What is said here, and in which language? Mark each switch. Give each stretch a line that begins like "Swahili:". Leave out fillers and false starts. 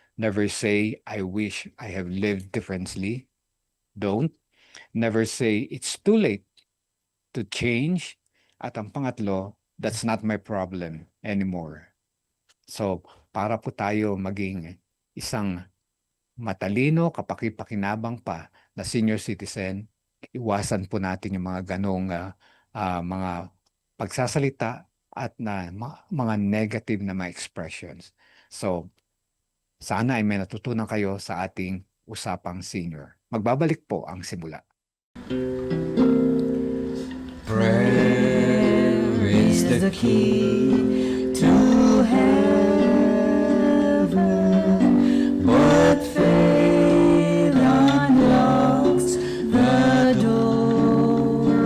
English: Never say, I wish I have lived differently. Don't. Never say, it's too late to change.
Filipino: At ang pangatlo,
English: that's not my problem anymore.
Filipino: So, para po tayo maging isang matalino, kapaki-pakinabang pa na senior citizen, iwasan po natin yung mga ganong mga pagsasalita at mga negative na mga expressions. So, sana ay may natutunan kayo sa ating usapang senior. Magbabalik po ang simula.
English: Prayer is the key to heaven, but faith unlocks the door.